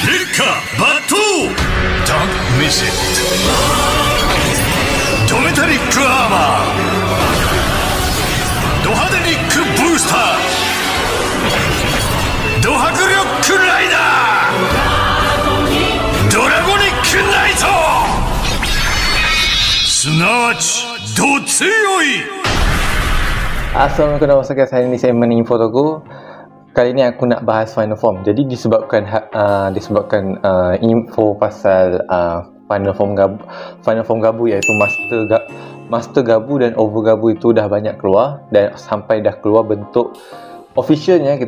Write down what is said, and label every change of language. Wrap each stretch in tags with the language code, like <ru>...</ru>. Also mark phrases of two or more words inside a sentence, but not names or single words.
<en>Mecha Batu! Don't miss it! Dometric Armor! Dohadenic Booster! Dohakuryok Rider! Dragonic Knight!</en> <ja>すなわち、ど強い!</ja> <ar>السلام عليكم ورحمة الله وبركاته.</ar> <ms>Saya ni segmen Info Togo. Kali ni aku nak bahas</ms> <en>Final Form.</en> <ms>Jadi disebabkan info pasal</ms> <en>Final Form</en> <ms>Gabu iaitu Master Gabu dan Over Gabu itu dah banyak keluar dan sampai dah keluar bentuk officialnya gitu.</ms>